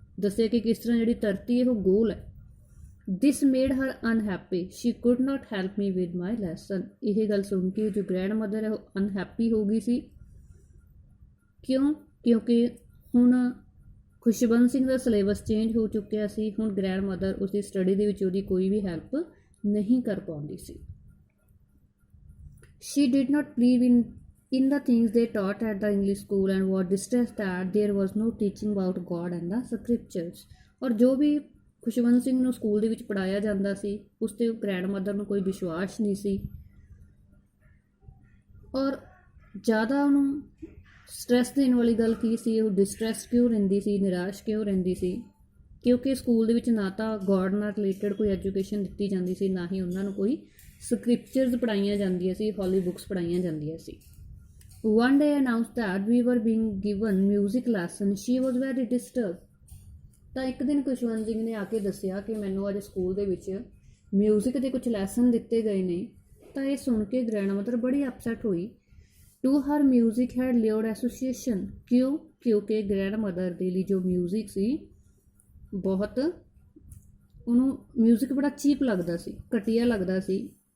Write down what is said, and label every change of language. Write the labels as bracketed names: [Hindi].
[Punjabi] ਦੱਸਿਆ ਕਿ ਕਿਸ ਤਰ੍ਹਾਂ ਜਿਹੜੀ ਧਰਤੀ ਹੈ ਉਹ ਗੋਲ ਹੈ। [English] This made her unhappy, she could not help me with my lesson. [Punjabi] ਇਹ ਗੱਲ ਸੁਣ ਕੇ ਜੋ ਗ੍ਰੈਂਡ ਮਦਰ ਹੈ ਉਹ ਅਨਹੈਪੀ ਹੋ ਗਈ ਸੀ। ਕਿਉਂ? ਕਿਉਂਕਿ ਹੁਣ ਖੁਸ਼ਵੰਤ ਸਿੰਘ ਦਾ ਸਿਲੇਬਸ ਚੇਂਜ ਹੋ ਚੁੱਕਿਆ ਸੀ। ਹੁਣ ਗ੍ਰੈਂਡ ਮਦਰ ਉਸਦੀ ਸਟੱਡੀ ਦੇ ਵਿੱਚ ਉਹਦੀ ਕੋਈ ਵੀ ਹੈਲਪ ਨਹੀਂ ਕਰ ਪਾਉਂਦੀ ਸੀ। [English] She did not believe in the things they taught at the English school and was distressed that there was no teaching about God and the scriptures. [Punjabi] ਔਰ ਜੋ ਵੀ ਖੁਸ਼ਵੰਤ ਸਿੰਘ ਨੂੰ ਸਕੂਲ ਦੇ ਵਿੱਚ ਪੜ੍ਹਾਇਆ ਜਾਂਦਾ ਸੀ ਉਸ 'ਤੇ ਗ੍ਰੈਂਡ ਮਦਰ ਨੂੰ ਕੋਈ ਵਿਸ਼ਵਾਸ ਨਹੀਂ ਸੀ ਔਰ ਜ਼ਿਆਦਾ ਉਹਨੂੰ ਸਟਰੈਸ ਦੇਣ ਵਾਲੀ ਗੱਲ ਕੀ ਸੀ, ਉਹ ਡਿਸਟਰੈਸ ਕਿਉਂ ਰਹਿੰਦੀ ਸੀ, ਨਿਰਾਸ਼ ਕਿਉਂ ਰਹਿੰਦੀ ਸੀ? ਕਿਉਂਕਿ ਸਕੂਲ ਦੇ ਵਿੱਚ ਨਾ ਤਾਂ ਗੋਡ ਨਾਲ ਰਿਲੇਟਡ ਕੋਈ ਐਜੂਕੇਸ਼ਨ ਦਿੱਤੀ ਜਾਂਦੀ ਸੀ, ਨਾ ਹੀ ਉਹਨਾਂ ਨੂੰ ਕੋਈ ਸਕ੍ਰਿਪਚਰਸ ਪੜ੍ਹਾਈਆਂ ਜਾਂਦੀਆਂ ਸੀ, ਹੋਲੀ ਬੁੱਕਸ ਪੜ੍ਹਾਈਆਂ ਜਾਂਦੀਆਂ ਸੀ। [English] One day announced that we were being given music lesson. She was very disturbed. [Punjabi] ਤਾਂ ਇੱਕ ਦਿਨ ਖੁਸ਼ਵੰਤ ਸਿੰਘ ਨੇ ਆ ਕੇ ਦੱਸਿਆ ਕਿ ਮੈਨੂੰ ਅੱਜ ਸਕੂਲ ਦੇ ਵਿੱਚ ਮਿਊਜ਼ਿਕ ਦੇ ਕੁਝ ਲੈਸਨ ਦਿੱਤੇ ਗਏ ਨੇ। ਤਾਂ ਇਹ ਸੁਣ ਕੇ ਗ੍ਰੈਂਡ ਮਦਰ ਬੜੀ ਅਪਸੈਟ ਹੋਈ। [English] To her music head Lloyd association. [Punjabi] ਕਿਉਂ? ਕਿਉਂਕਿ ਗ੍ਰੈਂਡ ਮਦਰ ਦੇ ਲਈ ਜੋ ਮਿਊਜ਼ਿਕ ਸੀ ਬਹੁਤ, ਉਹਨੂੰ ਮਿਊਜ਼ਿਕ ਬੜਾ ਚੀਪ ਲੱਗਦਾ ਸੀ, ਘਟੀਆ ਲੱਗਦਾ ਸੀ।